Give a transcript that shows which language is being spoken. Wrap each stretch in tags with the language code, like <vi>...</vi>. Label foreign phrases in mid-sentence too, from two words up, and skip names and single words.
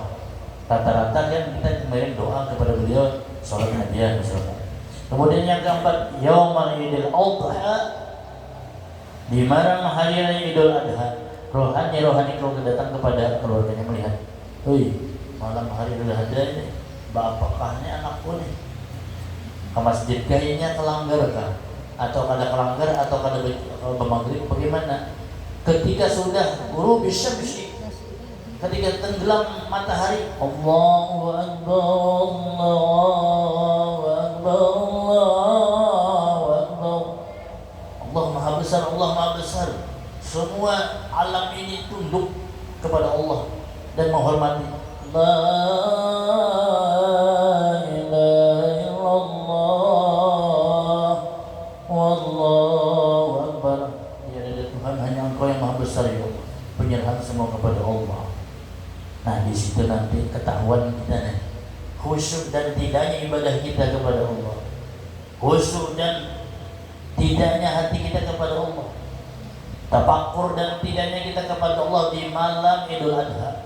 <id>Rata-rata kan kita mengirim doa kepada beliau, sholat hadiah misalnya. Kemudian yang keempat, Yaumul Idul Adha, di malam hari raya Idul Adha, rohani keluarga datang kepada keluarganya melihat, malam hari Idul Adha ini, bapaknya anakku nih,</id> <bjn>ke masjid kayaknya kelanggar kah? Atau kada kelanggar atau kada bermaghrib bagaimana?</bjn> <id>Ketika sudah guru bisa, ketika tenggelam matahari,</id> <ar>الله أكبر، الله أكبر، الله أكبر,</ar> <id>Allah Maha Besar, Allah Maha Besar. Semua alam ini tunduk kepada Allah dan menghormati.</id> <ar>لا إله إلا الله، والله أكبر.</ar> <id>Tiada Tuhan, hanya Engkau yang Maha Besar ya Allah. Penyerahan semua kepada Allah. Nah, di situ nanti ketahuan kita nih, khusyuk dan tidaknya ibadah kita kepada Allah, khusyuk dan tidaknya hati kita kepada Allah, tafakkur dan tidaknya kita kepada Allah di malam Idul Adha.</id>